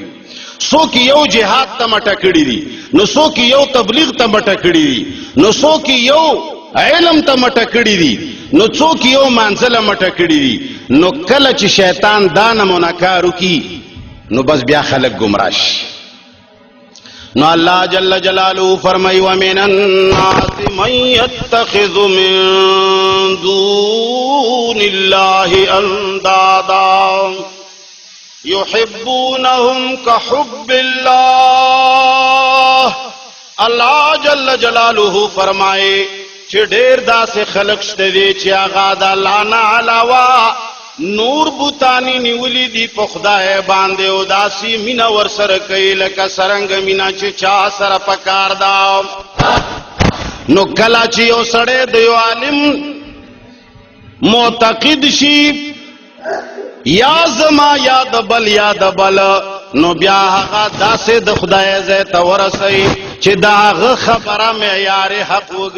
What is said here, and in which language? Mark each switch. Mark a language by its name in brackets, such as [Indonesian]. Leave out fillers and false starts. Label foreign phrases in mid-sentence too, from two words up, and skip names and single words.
[Pashto] څوک یو جهاد ته مټه کړي دي، نو څوک یو تبلیغ ته مټه کړي دي، نو څوک یو علم ته مټه کړي دي، نو څوک یو منزله مټه کړي دي. نو کله چې شیطان دا نمونه کار وکړي نو بس بیا خلک گمراه شي. [Arabic] نو اللہ جل جلالہ فرمائی ومن الناس من يتخذ من دون اللہ اندادا یحبونہم کحب اللہ. اللہ جل جلالہ [Pashto] فرمائے چې ډېر داسې خلق شته دي چې هغه د الله نه علاوه نور بوتانی نیولی دی په خدای باندې او داسې مینه ورسره کوي لکه څرنګه مینه چې چا سره پکار ده. نو کله چې یو سړی د یو عالم معتقد شي یا زما یا د بل یا د بل، نو بیا هغه داسې د خدای ځای ته ورسوي چې د هغه خبره معیار حق وګڼي.